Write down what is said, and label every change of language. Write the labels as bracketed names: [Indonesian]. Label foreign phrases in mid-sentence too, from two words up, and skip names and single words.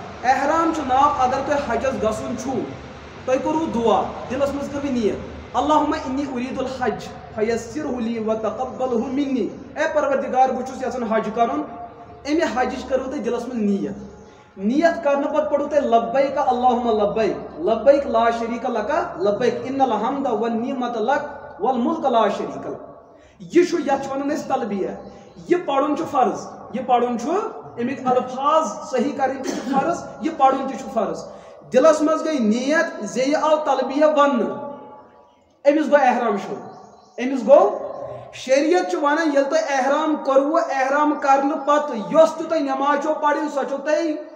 [Kashmiri] احرام چھُ ناو اگر تۄہہِ حجس گژھُن چھُو تۄہہِ کوٚروٕ دُعا دِلس منٛز کٔروٕ نیت [Arabic] اللہُمہ اِنی اُریٖدُ الحج فیسِرہُ لی وتقبلہُ منی [Kashmiri] اے پروردگار بہٕ چھُس یژھان حج کرُن اَمہِ حجٕچ کٔروٕ تۄہہِ دِلس منٛز نیت کرنہٕ پتہٕ پٔرِو تۄہہِ [Arabic] لبیک اللہُمہ لبیک لبیک لا شریٖک لکا لبیک ان الحمد والنعمت لک والملک لا شریٖک لک [Kashmiri] یہ چھُ یتھ چھِ ونان أسۍ تلبیہ یہ پرُن چھُ فرض یہ پرُن چھُ امیک الفاظ صحیح کرٕنۍ تہِ چھُ فرض یہ پرُن تہِ چھُ فرض دلس منٛز گٔے نیت زِ یہِ آو تلبیہ وننہٕ أمِس گوٚو احرام شروع أمِس گوٚو شریعت چھُ ونان ییٚلہِ تۄہہِ احرام کوٚروٕ احرام کرنہٕ پتہٕ یۄس تہِ تۄہہِ نٮ۪ماز چھو پرٕنۍ سۄ چھو تۄہہِ